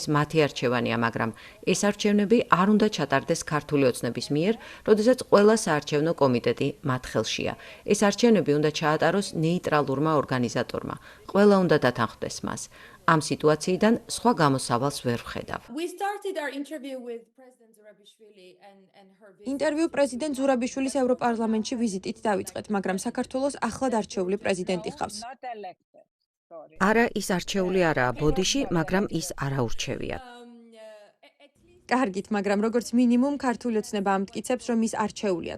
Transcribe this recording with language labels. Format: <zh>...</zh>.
<ka>ეს მათი არჩევანია, მაგრამ ეს არჩევნები არ უნდა ჩატარდეს ქართული ოცნების მიერ, როდესაც ყველა საარჩევნო კომიტეტი მათ ხელშია. ეს არჩევნები უნდა ჩაატაროს ნეიტრალურმა ორგანიზატორმა. ყველა უნდა დათანხმდეს მას. ამ სიტუაციიდან სხვა გამოსავალს ვერ ვხედავ.</ka> <en>We started our interview with President Zurabishvili and her visit.</en> <ka>ინტერვიუ პრეზიდენტ ზურაბიშვილის ევროპარლამენტში ვიზიტით დავიწყეთ, მაგრამ საქართველოს ახლად არჩეული პრეზიდენტი ხავს.</ka> <en>Not elected. Sorry.</en> <ka>არა, ის არჩეული არაა ბოდიში, მაგრამ ის არაურჩევია. კარგით, მაგრამ როგორც მინიმუმ ქართული ოცნება ამტკიცებს, რომ ის არჩეულია.</ka>